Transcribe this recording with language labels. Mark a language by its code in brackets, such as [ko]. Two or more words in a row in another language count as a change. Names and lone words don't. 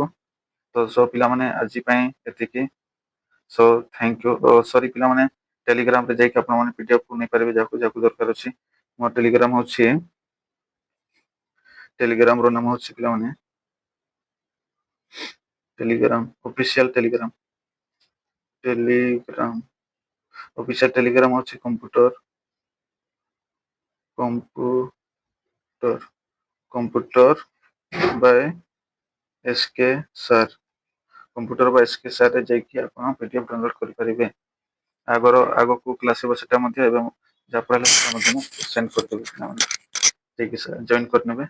[or] ତ ପିଲାମାନେ ଆଜି ପାଇଁ ଏତିକି। [en] Thank you. [or] ସରି ପିଲାମାନେ, ଟେଲିଗ୍ରାମରେ ଯାଇକି ଆପଣମାନେ ପିଡିଏଫ ନେଇପାରିବେ ଯାହାକୁ ଦରକାର ଅଛି। ମୋ ଟେଲିଗ୍ରାମର ନାମ ହେଉଛି ପିଲାମାନେ [en] Telegram official Telegram official Telegram [or] ଅଛି କମ୍ପ୍ୟୁଟର ବାय ଏସ୍କେ ସାର୍ କମ୍ପ୍ୟୁଟର ବାय ଏସ୍କେ ସାର୍ ରେ ଯାଇକି ଆପଣ PDF ଡାଉନଲୋଡ୍ କରିପାରିବେ। ଆଗକୁ କ୍ଲାସ୍ ହେବ ସେଟା ମଧ୍ୟ ଏବଂ ଯାହାଫଳରେ ସେଟା ମଧ୍ୟ ମୁଁ ସେଣ୍ଡ କରିଦେବି ପିଲାମାନେ ଯାଇକି ଜଏନ୍ କରିନେବେ।